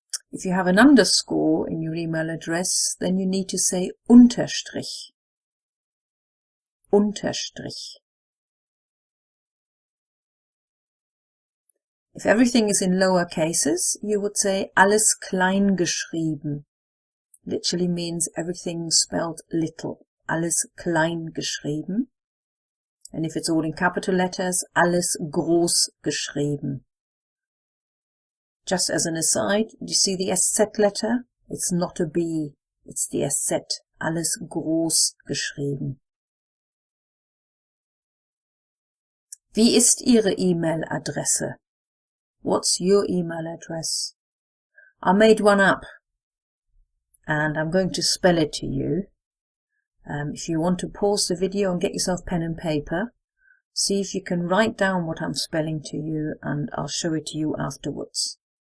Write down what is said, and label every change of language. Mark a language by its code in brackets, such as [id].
[en] If you have an underscore in your email address, then you need to say Unterstrich. [de] Unterstrich. [en] If everything is in lower cases, you would say [de] alles klein geschrieben. [en] Literally means everything spelled little. [de] Alles klein geschrieben. [en] And if it's all in capital letters, [de] alles groß geschrieben. [en] Just as an aside, do you see the SZ letter? It's not a B, it's the SZ. [de] Alles groß geschrieben. Wie ist Ihre E-Mail-Adresse? [en] What's your email address? I made one up, and I'm going to spell it to you. If you want to pause the video and get yourself pen and paper, see if you can write down what I'm spelling to you, and I'll show it to you afterwards.